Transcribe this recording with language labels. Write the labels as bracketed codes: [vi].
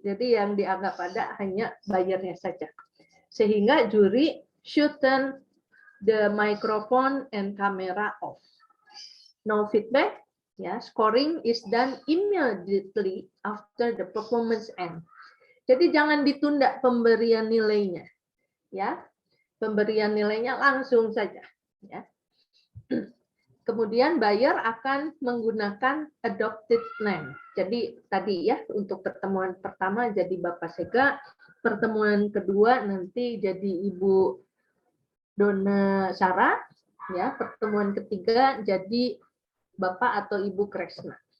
[id] Jadi yang dianggap ada hanya bayarnya saja. Sehingga juri [en] should turn the microphone and camera off. No feedback. Ya, scoring is done immediately after the performance end. [id] Jadi jangan ditunda pemberian nilainya. Ya, pemberian nilainya langsung saja. Ya. Kemudian buyer akan menggunakan [en] adopted name. [id] Jadi tadi ya untuk pertemuan pertama jadi Bapak Sega, pertemuan kedua nanti jadi Ibu Dona Sarah, ya, pertemuan ketiga jadi Bapak atau Ibu Kresna.